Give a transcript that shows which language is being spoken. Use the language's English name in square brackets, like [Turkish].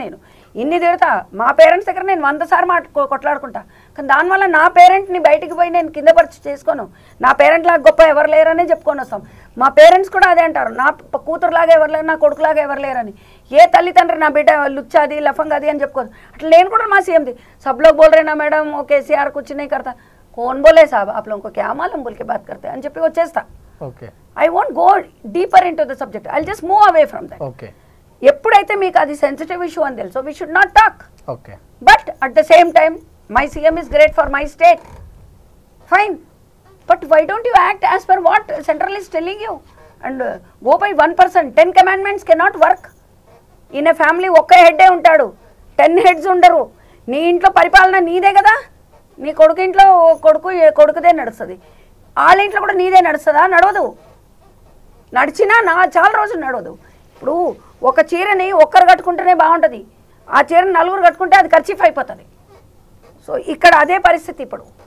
[Telugu] నేను ఇన్ని తిడతా. మా పేరెంట్స్ దగ్గర నేను 100 సార్లు కొట్లాడుకుంటా. కానీ దానివల్ల నా పేరెంట్ని బయటికి పోయి నేను కింద పరిచి చేసుకోను. నా పేరెంట్లాగా గొప్ప ఎవరు లేరనే చెప్పుకొని వస్తాం. మా పేరెంట్స్ కూడా అదే అంటారు, నా కూతురులాగా ఎవరు లేరు, నా కొడుకులాగా ఎవరు లేరని. ఏ తల్లిదండ్రి నా బిడ్డ లుచ్చాది లఫంగాది అని చెప్పుకోదు. అట్లా నేను కూడా మా సీఎంది [Hindi] सब लोग बोल रहे ना मैडम वो केसीआर कुछ नहीं करता. कौन बोले साहब आप लोगों को क्या मालूम बोल के बात करते हैं [Telugu] అని చెప్పి వచ్చేస్తా. Okay. [English] I won't go deeper into the subject. I'll just move away from that. [Telugu] Okay. ఎప్పుడైతే మీకు అది సెన్సిటివ్ ఇష్యూ అని తెలుసో [English] we should not talk. [Telugu] Okay. [English] But at the same time my CM is great for my state. Fine. But why don't you act as per what central is telling you and go by 1%? 10 commandments cannot work. In a family [Telugu] ఒక్క హెడ్డే ఉంటాడు, [English] 10 heads [Telugu] ఉండరు. నీ ఇంట్లో పరిపాలన నీదే కదా. నీ కొడుకు ఇంట్లో కొడుకుదే నడుస్తుంది, వాళ్ళ ఇంట్లో కూడా నీదే నడుస్తుందా? నడవదు. నడిచినా చాలా రోజులు నడవదు. ఇప్పుడు ఒక చీరని ఒక్కరు కట్టుకుంటేనే బాగుంటుంది, ఆ చీరని 4 కట్టుకుంటే అది ఖర్చీఫ్ అయిపోతుంది. సో ఇక్కడ అదే పరిస్థితి. ఇప్పుడు